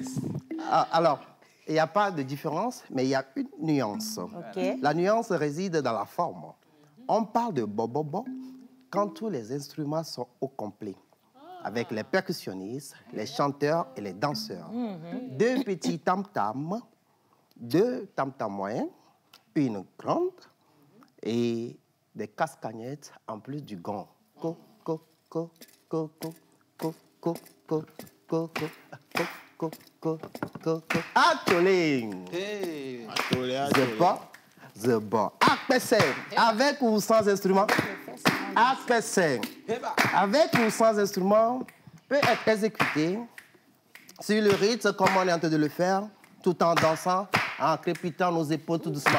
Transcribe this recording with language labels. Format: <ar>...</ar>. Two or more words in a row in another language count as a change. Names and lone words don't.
<fr>Alors, il n'y a pas de différence, mais il y a une nuance. Okay. La nuance réside dans la forme. On parle de bobobo quand tous les instruments sont au complet, avec les percussionnistes, les chanteurs et les danseurs. 2 petits tam-tams, 2 tam-tams moyens, une grande et des cascagnettes en plus du gong. Co, co, co, co, co, co, co, co, co, co, co, co, co. Atoling.</fr> <en>The bar.</en> <fr>Akpese. Avec ou sans instrument? Akpese. Avec ou sans instrument peut être exécuté sur le rythme comme on est en train de le faire, tout en dansant, en crépitant nos épaules tout doucement.</fr>